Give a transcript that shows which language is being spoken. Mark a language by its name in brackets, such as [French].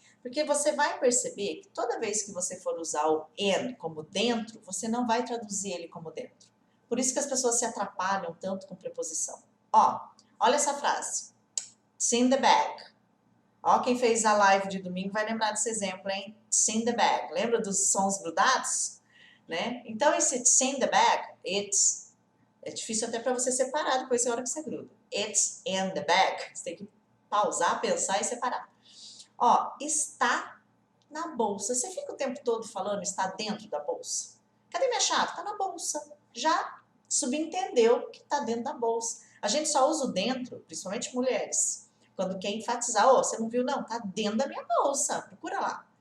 [Portuguese] Porque você vai perceber que toda vez que você for usar o in como dentro, você não vai traduzir ele como dentro. Por isso que as pessoas se atrapalham tanto com preposição. Ó, olha essa frase. [English] It's in the bag. [Portuguese] Ó, quem fez a live de domingo vai lembrar desse exemplo, hein? [English] It's in the bag. [Portuguese] Lembra dos sons grudados? Né? [English] Então, esse it's in the bag, it's... [Portuguese] É difícil até para você separar depois da hora que você gruda. [English] It's in the bag. [Portuguese] Você tem que pausar, pensar e separar. Ó, está na bolsa. Você fica o tempo todo falando está dentro da bolsa. Cadê minha chave? Está na bolsa. Já subentendeu que está dentro da bolsa. A gente só usa o dentro, principalmente mulheres, quando quer enfatizar, você não viu não, está dentro da minha bolsa. Procura lá.